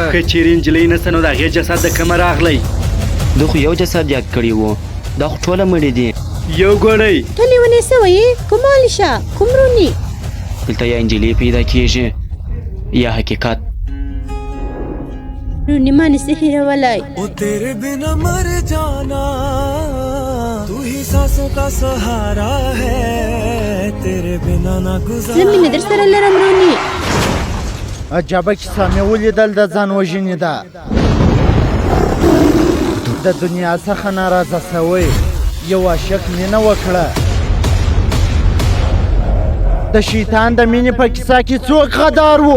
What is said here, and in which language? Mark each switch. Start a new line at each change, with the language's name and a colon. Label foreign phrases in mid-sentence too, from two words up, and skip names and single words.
Pashto: که چیرې نجلۍ نشته نو د هغې جسد د کومه راغلی؟ ده خو یو جسد یاد کړی و، دا خو ټوله مړي دي. یو ګوړی ته لیونی سوی یې؟ کوم علیشا؟ کوم رونی؟ دلته یا نجلۍ پیدا کېږي یا حقیقت. رونی ما نسی هیرولی.
Hindi: ओ तेरे बिना मर जाना, तू ही सांसों का सहारा है, तेरे बिना ना गुजारा.
Pashto: زه مینه در سره لرم رونی. عجبه کیسه مې ولیدل د ځان وژنې ده. د دنیا څخه ناراضه سوی یو عاشق مینه وکړه. د شیطان د مینې په کیسه کې څوک غدار و؟